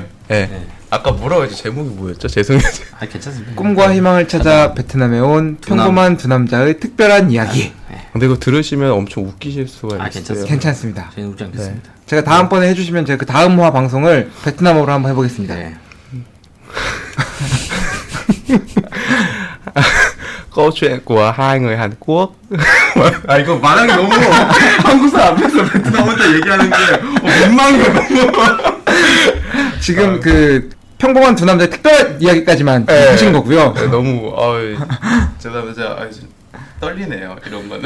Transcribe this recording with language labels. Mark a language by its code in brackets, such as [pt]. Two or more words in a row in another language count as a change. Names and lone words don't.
[ko] 네. 아까 뭐라고 했지? 제목이 뭐였죠? 죄송해요. 괜찮습니다. 꿈과 희망을 찾아 베트남에 온 평범한 두 남자의 특별한 이야기. 근데 이거 들으시면 엄청 웃기실 수가 있어요. 괜찮습니다. 괜찮습니다. 저희는 웃지 않겠습니다. 제가 다음번에 해주시면 제가 그 다음 화 방송을 베트남어로 한번 해보겠습니다. 네. [vi] câu chuyện của hai người Hàn Quốc. [ko] 이거 말하기 너무 한국 사람 앞에서 베트남 혼자 얘기하는 게 민망해요 너무. 지금 그 평범한 두 남자의 특별한 이야기까지만 네. 하신 거고요. 네, 너무 죄송합니다. 떨리네요 이런 거는.